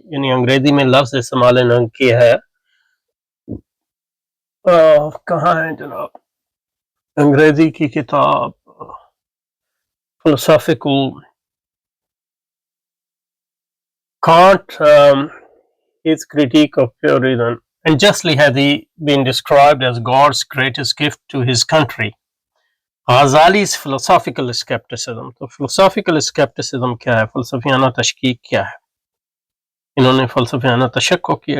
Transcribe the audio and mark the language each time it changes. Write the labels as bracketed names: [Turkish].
[Urdu] یعنی انگریزی میں لفظ استعمال انہوں کی ہے. کہاں ہے جناب انگریزی کی کتاب [English] philosophical Kant his critique of pure reason and justly has he been described as God's greatest gift to his country. Ghazali's philosophical skepticism. [Urdu] تو [English] philosophical skepticism [Urdu] کیا ہے؟ فلسفیانہ تشکیک کیا ہے؟ انہوں نے فلسفیانہ تشکک کیا.